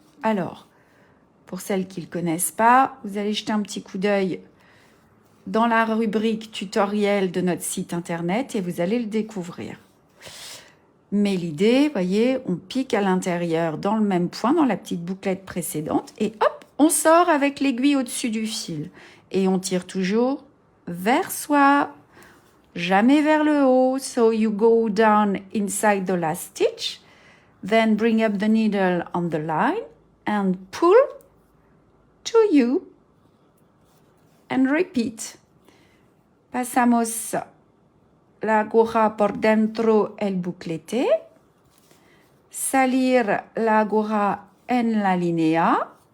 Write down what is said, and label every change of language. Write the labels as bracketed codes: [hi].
[fr] Alors, pour celles qui ne le connaissent pas, vous allez jeter un petit coup d'œil dans la rubrique tutoriel de notre site internet et vous allez le découvrir. Mais l'idée, voyez, on pique à l'intérieur dans le même point, dans la petite bouclette précédente et hop, on sort avec l'aiguille au-dessus du fil. Et on tire toujours vers soi, jamais vers le haut. [en] So you go down inside the last stitch, then bring up the needle on the line and pull to you. And repeat. [es] Pasamos la aguja por dentro el buclete. Salir la aguja en la línea.